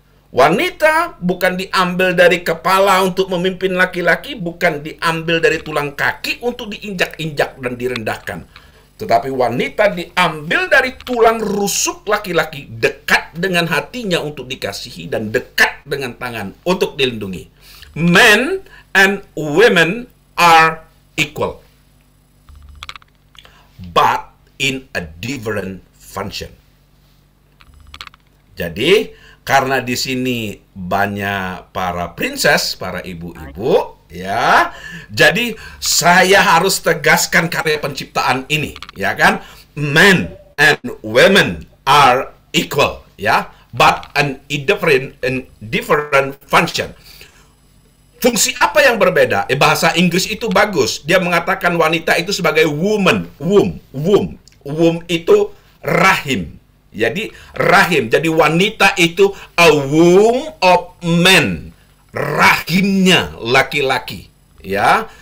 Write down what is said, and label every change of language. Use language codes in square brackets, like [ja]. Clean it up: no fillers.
[id] Wanita bukan diambil dari kepala untuk memimpin laki-laki, bukan diambil dari tulang kaki untuk diinjak-injak dan direndahkan. Tetapi wanita diambil dari tulang rusuk laki-laki, dekat dengan hatinya untuk dikasihi dan dekat dengan tangan untuk dilindungi. [en] Men and women are equal, but in a different function. [id] Jadi, karena di sini banyak para princess, para ibu-ibu, ya. Jadi saya harus tegaskan karya penciptaan ini, ya kan? [en] Men and women are equal, ya, but in different function. [id] Fungsi apa yang berbeda? Bahasa Inggris itu bagus. Dia mengatakan wanita itu sebagai woman, womb itu rahim. Jadi rahim. Jadi wanita itu [en] a womb of man. [id] Rahimnya laki-laki, ya.